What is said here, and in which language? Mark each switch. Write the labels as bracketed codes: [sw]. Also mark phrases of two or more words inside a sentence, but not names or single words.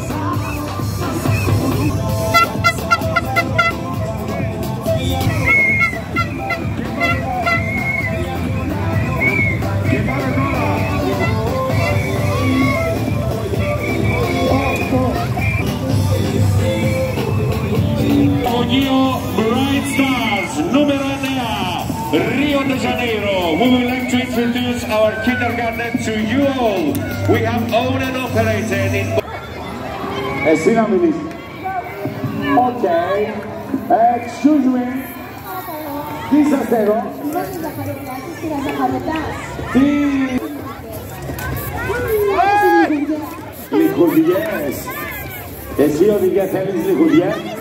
[el] Και πάμε τώρα. Γεωργίου Bright Stars, νούμερο 9, Rio de Janeiro. [en] We would like to introduce our kindergarten to you all. We have owned and operated in... [el] Εσύ να μιλήσεις. Οκ. [en] Excuse me. [el] Τι σας θέλω. Τι... Λιχουδιές. Εσύ οδηγέ θέλεις λιχουδιές.